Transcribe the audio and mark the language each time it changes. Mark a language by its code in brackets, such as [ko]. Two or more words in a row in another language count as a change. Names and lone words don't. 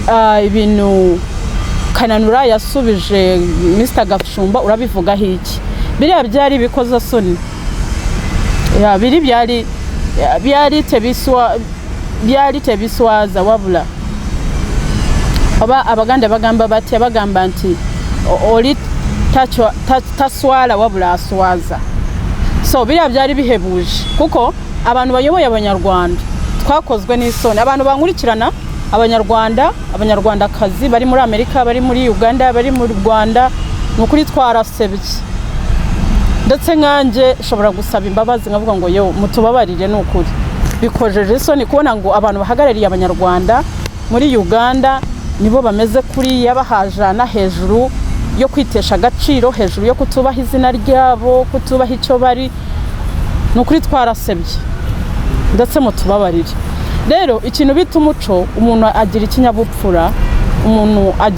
[rw] ibintu Kananura yasubije Mr. Gafshumba urabivuga hiki biriya byari bikoza soni biri byari tebiswaza wabula abaganda bagamba bati [lg] abagamba nti oli taswala wabula aswaza [rw] so biriya byari bihebuje kuko abantu bayoboye abanyarwanda twakozwe n'isoni abantu bankurikirana abanyarwandakazi bari muri Amerika bari muri Uganda bari mu Rwanda nukuri twarasebye ndetse nkanje shobora gusaba imbabazi ngavuga ngo yo mutubabarire nukuri bikojeje isoni kubona ngo abantu bahagarariye abanyarwanda muri Uganda nibo bameze kuri yabahajana hejuru yo kwitesha agaciro hejuru yo kutubaha izina ryabo kutubaha icyo bari nukuri twarasebye ndetse mutubabarire rero ikintu bita umuco umuntu agira ikinyabupfura umuntu